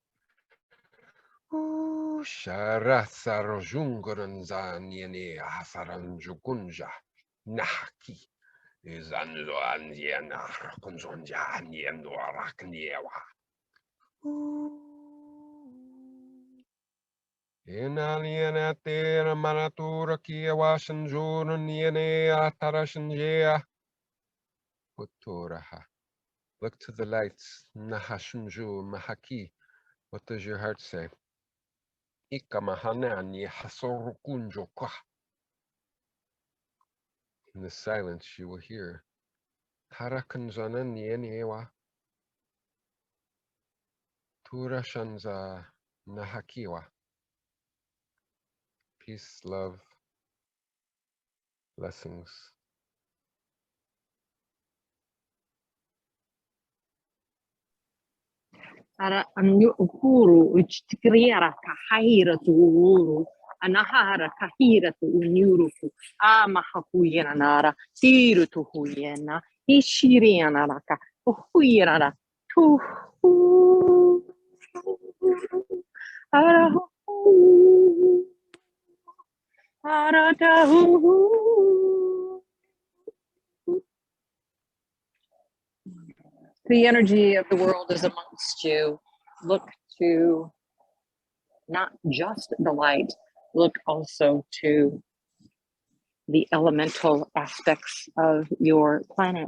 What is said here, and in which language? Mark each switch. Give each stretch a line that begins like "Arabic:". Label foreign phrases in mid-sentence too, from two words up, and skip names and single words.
English: Sharasar Junguran Zaniani Hasaran Jugunja Nahaki Izanzo Andiana Kunzonja Aniendo Arakniewa In Aliena Tera Manatura Kiewa Shanjur Niene Atarashanjea Puturaha. Look to the lights, Nahashunju Mahaki. What does your heart say? Ikamahanani Hasorukunjoka. In the silence, you will hear Tarakanzana Nienewa Turashanza Nahakiwa. Peace, love, blessings. Ara anyu ukuru uchtikriara kahira tuuru anahara kahira tu unyuruku ama hakuyena nara tiru tu huyena ishiriana raka huyena tu ara ara The energy of the world is amongst you. Look to not just the light, look also to the elemental aspects of your planet.